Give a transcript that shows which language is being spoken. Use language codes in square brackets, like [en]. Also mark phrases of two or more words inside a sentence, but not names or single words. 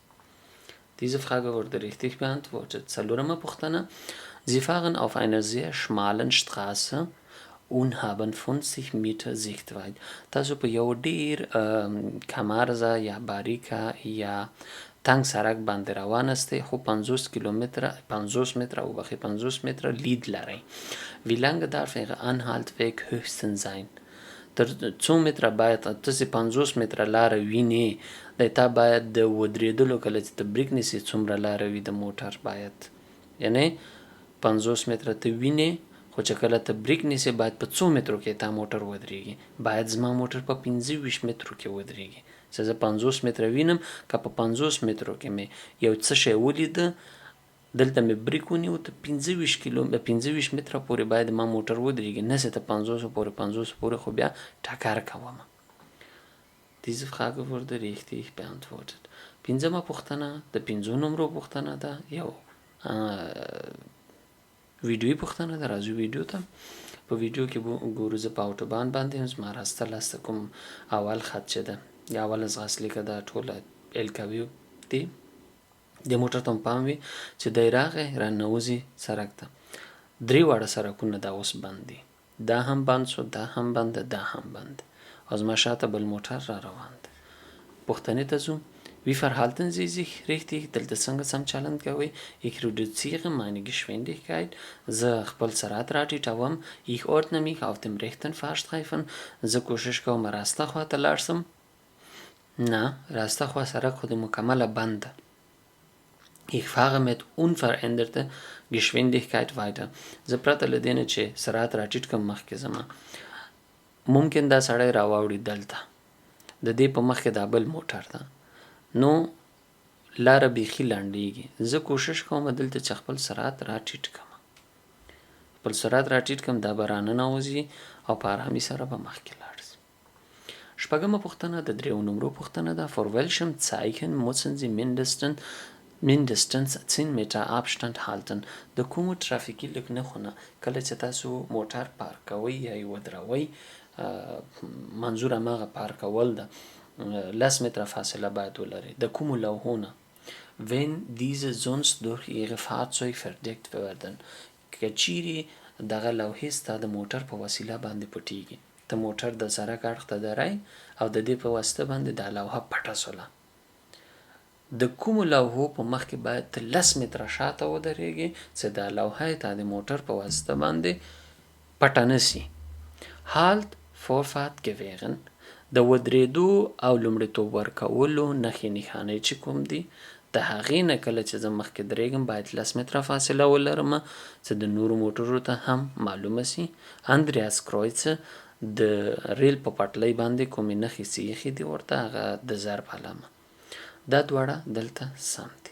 [de] Diese Frage wurde richtig beantwortet. [ps] څلورمه پوښتنه: [de] Sie fahren auf einer sehr schmalen Straße und haben 50 Meter Sichtweite. [ps] تاسو په یو ډیر کمارزه یا باریکه یا تنگ سړک باندې روان استئ خو 50 متره او بخی 50 متره لید لرئ. [de] Wie lange darf Ihr Anhalteweg höchstens sein? [ps] تر څو متره باید تاسو 50 متره لاره وینئ د تا باید د ودرېدلو کله چې ته بریک نیسې څومره لاره وي د موټر باید یعنی 50 متره ته وینئ خو چې کله ته بریک نیسې باید په څو مترو کې تا موټر ودرېږي باید زما موټر په 25 مترو کې ودرېږي چې زه 50 متره وینم که په 50 مترو کې مې یو څه شی ولیده دلته مې بریک ونیو ته 25 متره پورې باید ما موټر ودرېږي نسې ته 50 پورې خو بیا ټکر کوم. [de] Diese Frage wurde richtig beantwortet. [ps] پنځمه پوښتنه د 5 نمبر پوښتنه ده یو ویډیوي پوښتنه ده. راځو ویډیو ته. په ویډیو کې ګورو زه په اوټوبان باندې زما راسته لاسته کوم اول خط چې ده یا اول ځغاست لیکه ده ټوله الکوي دی د موټر ته پام وي چې دی راغی راننوځي سړک ته 3 واړه سړکونه دا اوس بند دي دا هم بند شو دا هم بند دا هم بند او زما شاته بل موټر را روان دی. پوښتنې ته ځو: [de] Wie verhalten Sie sich richtig? [ps] دلته څنګه سم چلند کوئ؟ [de] Ich reduziere meine Geschwindigkeit. [ps] زه خپل سرعت راټیټوم. [de] Ich ordne mich auf dem rechten Fahrstreifen. [ps] زه کوشش کوم راسته خوا ته لاړ شم. نه راسته خوا سړک خو د مکمله بند ده. [de] Ich fahre mit unveränderter Geschwindigkeit weiter. [ps] زه پرته له دې نه چې سرعت راټیټ کړم مخکې ځمه. ممکن دا سړی راواوړي دلته د دې په مخ کې دا بل موټر ده نو لاره بیخي لنډیږي. زه کوشش کوم دلته چې خپل سرعت راټیټ کړم دا به راننوځي او په ارامۍ سره به مخکې لاړ شي. شپږمه پوښتنه د 3 نمرو پوښتنه ده. [de] Vor welchem Zeichen müssen Sie mindestens 10 Meter Abstand halten. [ps] د کومو ترافیکي لګنښونه کله چې تاسو موټر پارک کوئ یا یې ودروئ منظور هماغه پارکول ده 10 متره فاصله باید ولرئ. د کومو لوحونه [de] wenn diese sonst durch ihre Fahrzeug verdeckt werden. [ps] که چیرې دغه لوحې ستا د موټر په وسیله باندې پټیږي ته موټر د سړک اړخ ته درئ او د دې په واسطه باندې دا لوحه پټه شوله د کومو لوحو په مخ کې باید 10 متره شاته ودرېږي چې دا لوحه تا د موټر په واسطه باندې پټه نشي. [de] Halt Vorfahrt gewähren. [ps] د ودرېدو او لومړیتوب ورکولو نښې نښانې چې کوم دي د هغې نه کله چې زه مخکې درېږم باید 10 متره فاصله ولرم چې د نورو موټرو ته هم معلومه سي. اندریاس کرویڅه د ریل په پټلۍ باندې کومې نښې چې ایښې دي ورته هغه د ضرب علامه دا دواړه دلته سم دي.